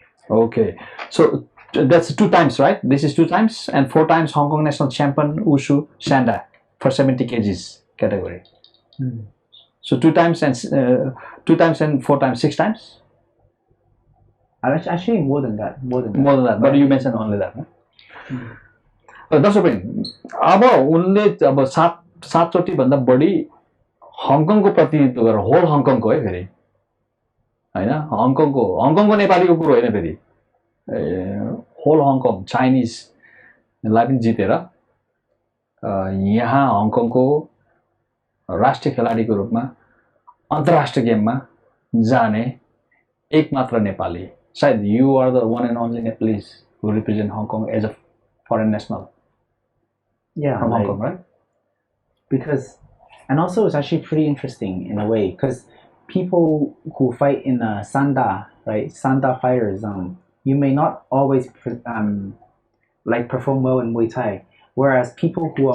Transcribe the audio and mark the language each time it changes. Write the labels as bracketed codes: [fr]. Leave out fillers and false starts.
[en] Okay, so that's 2 times, right? This is 2 times, and 4 times Hong Kong national champion Wushu Shanda for 70 kgs category. So 2 times and 4 times, 6 times. Actually, more than that. More than that, but you mentioned only that. [ne] दर्शक अब उनले अब 7 चोटि भन्दा बढी हङकङको प्रतिनिधित्व गरेर whole हङकङको है फेरि हैन हङकङको नेपालीको कुरो होइन फेरि होल हङकङ चाइनिजलाई पनि जितेर यहाँ हङकङको राष्ट्रिय खेलाडीको रूपमा अन्तर्राष्ट्रिय गेममा जाने एकमात्र Nepali. [en] Said you are the one and only Nepalese who represent Hong Kong as a foreign national. Yeah, from Hong Kong, right? Because, and also it's actually pretty interesting in a way, because people who fight in Sanda, right? Sanda fighters, you may not always like perform well in Muay Thai, whereas people who are